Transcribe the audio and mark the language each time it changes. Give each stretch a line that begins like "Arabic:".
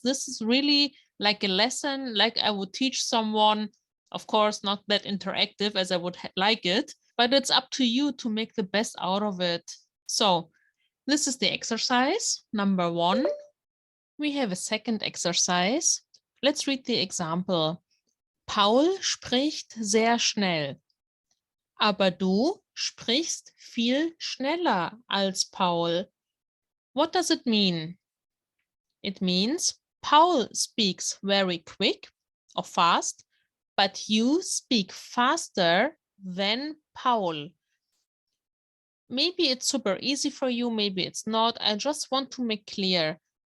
English: This is really like a lesson, like I would teach someone. Of course, not that interactive as I would like it, but it's up to you to make the best out of it. So this is the exercise number 1. We have a second exercise. Let's read the example.
German: Paul spricht sehr schnell. Aber du sprichst viel schneller als Paul.
English: What does it mean? It means Paul speaks very quick or fast, but you speak faster than Paul. Maybe it's super easy for you, maybe it's not. I just want to make clear.